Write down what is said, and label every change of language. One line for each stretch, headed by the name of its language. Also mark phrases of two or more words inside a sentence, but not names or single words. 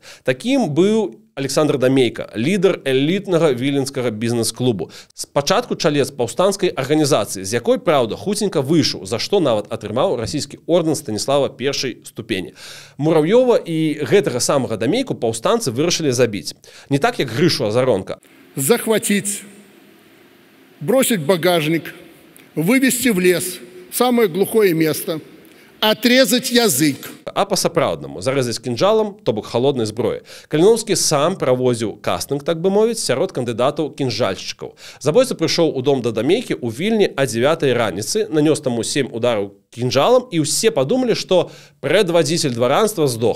Belarusian: Такім быў Александр Дамейка, лідар элітнага віленскага бізнес-клубу. Спачатку чалец паўстанцкай арганізацыі, з якой, праўда, хуценька выйшаў, за што нават атрымаў расійскі ордэн Станіслава першай ступені. Мурав'ёва і гэтага самага Дамейку паўстанцы вырашылі забіць. Не так, як Грышу Азаронка.
Russian: Захватить, бросить багажник, вывести в лес, самое глухое место, отрезать язык.
Belarusian: А па-сапраўднаму, зарэзаць кінжалам, то бок халоднай зброі. Каліноўскі сам правозіў кастынг, так бы мовіць, сярод кандыдатаў кінжальшчыкаў. Забойца прыйшоў у дом да Дамейкі ў Вільні а 9 раніцы, нанёс таму 7 удараў кінжалам, і ўсе падумалі, што прэдвадзіцель дваранства здох.